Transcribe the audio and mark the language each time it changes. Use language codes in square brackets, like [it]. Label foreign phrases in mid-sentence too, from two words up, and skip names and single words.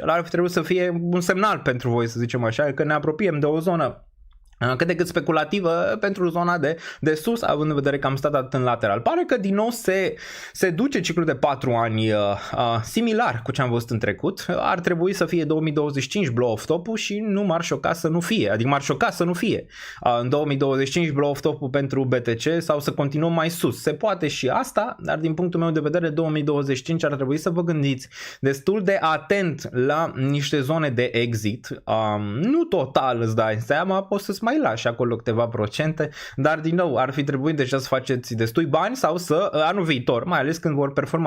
[ro] Ar fi trebuit să fie un semnal pentru voi, să zicem așa, că ne apropiem de o zonă cât de cât speculativă pentru zona de sus, având în vedere că am stat atât în lateral. Pare că din nou se duce ciclul de 4 ani similar cu ce am văzut în trecut. Ar trebui să fie 2025 [en] blow off top- [ro] ul și nu m-ar șoca să nu fie. Adică m-ar șoca să nu fie în 2025 [en] blow off top- [ro] ul pentru BTC sau să continuăm mai sus. Se poate și asta, dar din punctul meu de vedere 2025 ar trebui să vă gândiți destul de atent la niște zone de exit. Nu total, îți dai seama, poți să-ți mai lași acolo câteva procente, dar din nou ar fi trebuit deja să faceți destui bani sau să anul viitor, mai ales când vor performa